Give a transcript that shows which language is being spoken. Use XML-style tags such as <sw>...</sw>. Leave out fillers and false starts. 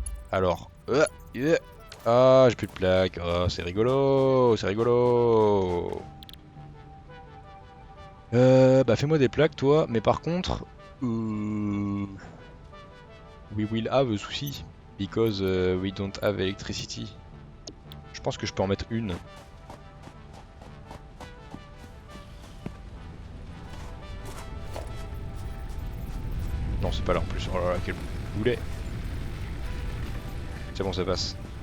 <fr>Alors, ah, j'ai plus de plaques. Oh, c'est rigolo, c'est rigolo. Bah fais-moi des plaques, toi. Mais par contre,</fr> <en>we will have a</en> <fr>souci</fr> <en>because we don't have electricity.</en> <fr>Je pense que je peux en mettre une. Non, c'est pas là en plus. Oh là là, quel boulet. C'est bon, ça passe.</fr>